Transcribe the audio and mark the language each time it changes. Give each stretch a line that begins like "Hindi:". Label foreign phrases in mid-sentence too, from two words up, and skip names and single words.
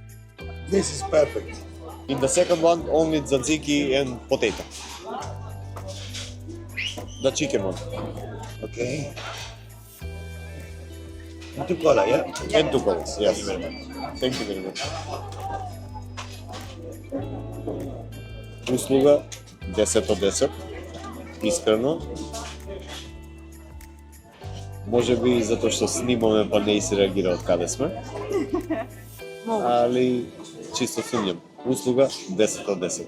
English: This is perfect. In the second one, only tzatziki and potato. The chicken one. Okay. And two cola, yeah? And two colors, yes. Thank you very much.
Macedonian: Услуга 10 од 10. Искрено. Може би и затоа што снимаме па не се реагира од каде сме.
Serbian: Али чисто сумњам. услуга 10 од 10.